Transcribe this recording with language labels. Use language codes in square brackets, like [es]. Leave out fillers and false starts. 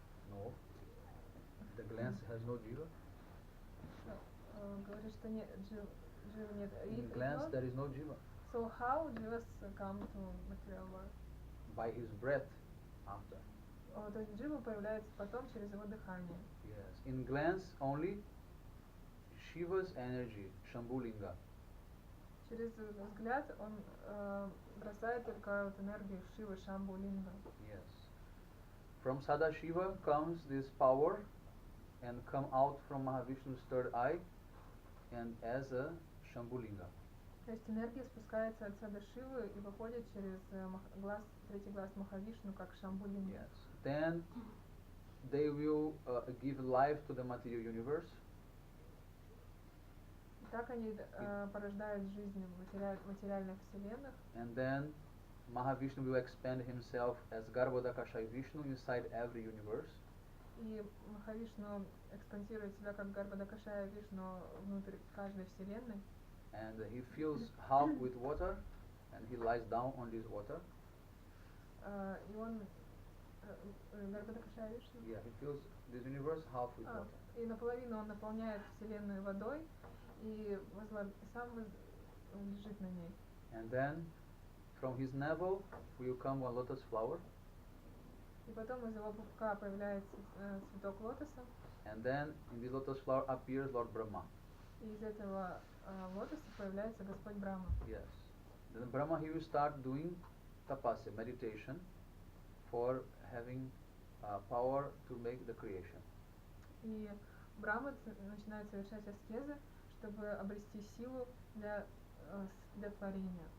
[en] No. The glance has no jiva? [ru] говорит, что нет, Джива нет. [en] In glance there is no jiva. So how Jivas come to material world? By his breath after. [ru] То есть Джива появляется потом через его дыхание. [en] Yes. In glance only Shiva's energy, Shambhulinga. [ru] Через взгляд он бросает только вот энергию Шивы, Шамбу-линга. [en] Yes. From Sadashiva comes this power and come out from Mahavishnu's third eye and as a Shambhulinga. [ru] То есть энергия спускается от Садашивы и выходит через третий глаз Махавишну как Шамбу-линга. [en] Yes. Then they will give life to the material universe. [ru] Так они порождают жизнь в материальных вселенных. [en] And then Mahavishnu will expand himself as Garbhodakashai Vishnu inside every universe. [ru] И Махавишну экспансирует себя как Гарбхадакашая Вишну внутрь каждой вселенной. [en] And he fills half with water and he lies down on this water. [ru] И он Гарбхадакашая Вишну? [en] Yeah, he fills this universe half with water. [ru] И наполовину он наполняет вселенную водой и сам лежит на ней. [en] And then from his navel will come one lotus flower. [ru] И потом из его пупка появляется цветок лотоса. [en] And then in this lotus flower appears Lord Brahma. [ru] И из этого лотоса появляется Господь Брахма. [en] Yes. Then Brahma he will start doing tapasya, meditation, for having power to make the creation. [ru] И Брахма начинает совершать аскезы, чтобы обрести силу для творения.